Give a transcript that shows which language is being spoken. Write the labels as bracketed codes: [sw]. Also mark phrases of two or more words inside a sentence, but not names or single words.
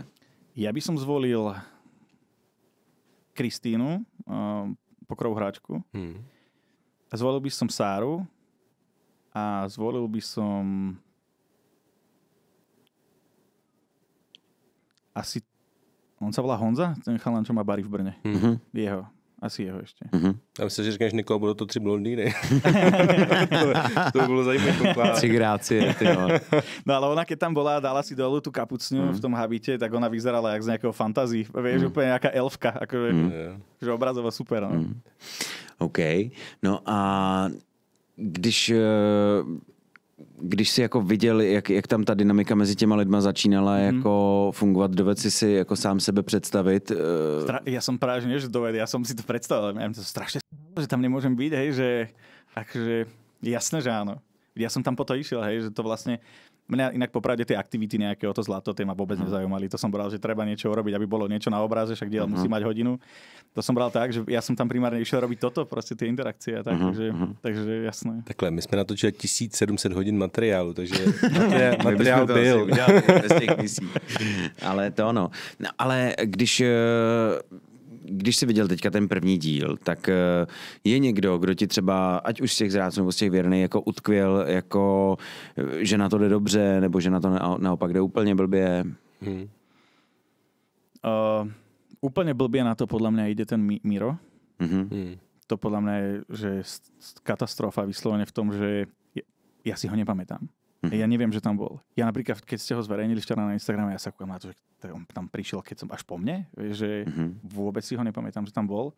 [sk] Ja by som zvolil Kristínu, pokrovú hráčku. Zvolil by som Sáru, a zvolil by som asi, on sa volá Honza, ten chalan, čo má bary v Brne. Jeho. Asi jeho ešte. [cs] Já myslím, že říkáš Niko, budou to 3 blondýny. to by bylo zajímavé poklad. 3 grácie, ty jo. [sk] No ale ona keď tam bola a dala si dolu tú kapucňu v tom habite, tak ona vyzerala jak z nejakého fantazí. Vieš, úplne nejaká elfka. Akože, že obrazovo super. No. OK. [cs] No a když jsi jako viděl, jak tam ta dynamika mezi těma lidma začínala jako fungovat, doved si jako sám sebe představit? [sk] Ja som práve, že nie, že doved, ja som si to predstavil, ja to strašne že tam nemôžem byť, hej, že akože jasné, že áno. Ja som tam po to išiel, hej, že to vlastne mňa inak popravde tie aktivity nejaké o to zlato, tie ma vôbec nezaujímali. To som bral, že treba niečo urobiť, aby bolo niečo na obraze, však diel musí mať hodinu. To som bral tak, že ja som tam primárne išiel robiť toto, proste tie interakcie a tak, takže jasné. [cs] Takhle, my jsme natočili 1700 hodin materiálu, takže materiál byl. Bez těch misí. Ale to ono. No, ale když jsi viděl teďka ten první díl, tak je někdo, kdo ti třeba, ať už z těch zrádců nebo z těch věrných, jako utkvěl, jako, že na to jde dobře, nebo že na to naopak jde úplně blbě? [sk] Úplne blbie na to podľa mňa ide ten Miro. To podľa mňa je že katastrofa vyslovene v tom, že ja si ho nepamätám. Ja neviem, že tam bol. Ja napríklad, keď ste ho zverejnili včera na Instagrame, ja sa kúkam na to, že on tam prišiel, keď som až po mne, že vôbec si ho nepamätám, že tam bol.